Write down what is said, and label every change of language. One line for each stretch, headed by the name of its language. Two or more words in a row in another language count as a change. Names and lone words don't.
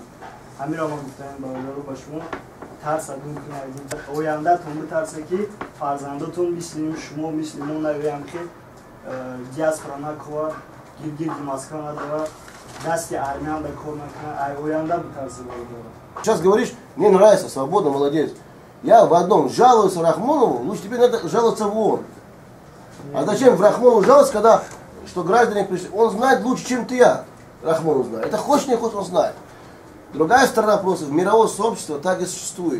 Tajik: Ҳамиро ма гуфтаем бародаро ба шумо тарса дум кунед. Ояндатон битарса ки фарзандатон мисли шумо мисли мо навеям ки диаспора накова, гиргирди Москва надава, дасти армян да кор накунад. Ай оянда битарса бародаро.
Russian: Сейчас говоришь, мне нравится, свобода, молодец. Я в одном жалуюсь Рахмонову, лучше тебе надо жаловаться в ООН. А зачем в Рахмонову жаловаться, когда что граждане пришли? Он знает лучше, чем ты я. Рахмонов знает. Это хочешь, не хочешь, он знает. Другая сторона просто, в мировое сообщество так и существует.